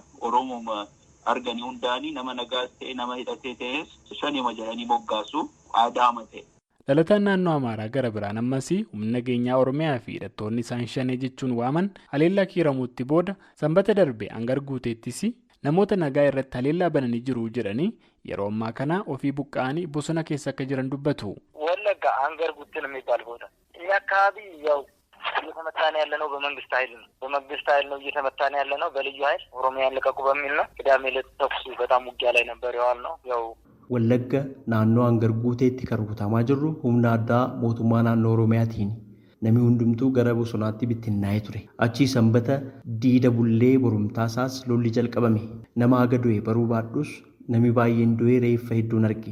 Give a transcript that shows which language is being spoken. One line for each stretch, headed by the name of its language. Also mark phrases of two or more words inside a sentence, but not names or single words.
Oromo: Oromoo arganii hundaanii nama nagaas ta'e nama hidhatee ta'es shaneema jedhanii moggaasu aadaama ta'e. Dhalataan naannoo Amaaraa gara biraan ammas humna nageenyaa Oromiyaa fi hidhattoonni isaan shanee jechuun waaman haleellaa kiiramuutti booda sanbata darbe hangar guuteettis namoota nagaa irratti haleellaa bananii jiru jedhanii yeroo ammaa kana ofii buqqa'anii bosona keessa akka jiran dubbatu.
Amharic: ወለጋ አንገር ጉትን የሚባል ቦታ እኛ አካባቢ ያው እየተመታን ያለነው በመንግስት ኃይል ነው እየተመታን ያለነው በልዩ ኃይል ኦሮሚያን ልቀቁ በሚል ነው። ቅዳሜ ዕለት ተኩስ በጣም ውጊያ ላይ ነበር የዋልነው ያው
Oromo: Wallagga naannoo hangar guuteetti kan rukutamaa jirru humna addaa mootummaa naannoo Oromiyaatiin namni hundumtuu gara bosonaatti bittinnaa'ee ture. Achii sanbata diida bullee borumtaasaas lolli jalqabame. Nama aga du'e baruu baadhus Namni baay'een du'ee reeffa hedduun arge.